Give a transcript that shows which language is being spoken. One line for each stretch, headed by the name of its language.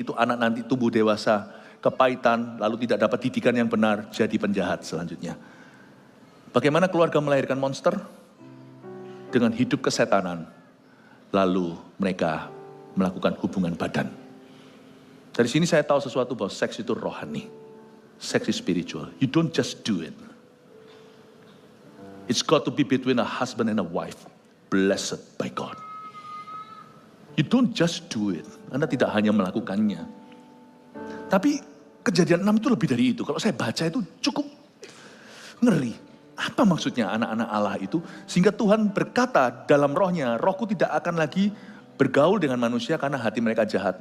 Indonesian: Itu anak nanti tumbuh dewasa, kepahitan, lalu tidak dapat didikan yang benar, jadi penjahat selanjutnya. Bagaimana keluarga melahirkan monster? Dengan hidup kesetanan, lalu mereka melakukan hubungan badan. Dari sini saya tahu sesuatu bahwa seks itu rohani.
English: Seks is spiritual. You don't just do it. It's got to be between a husband and a wife. Blessed by God. You don't just do it.
Indonesian: Anda tidak hanya melakukannya. Tapi Kejadian 6 itu lebih dari itu. Kalau saya baca itu cukup ngeri. Apa maksudnya anak-anak Allah itu? Sehingga Tuhan berkata dalam rohnya, rohku tidak akan lagi bergaul dengan manusia karena hati mereka jahat.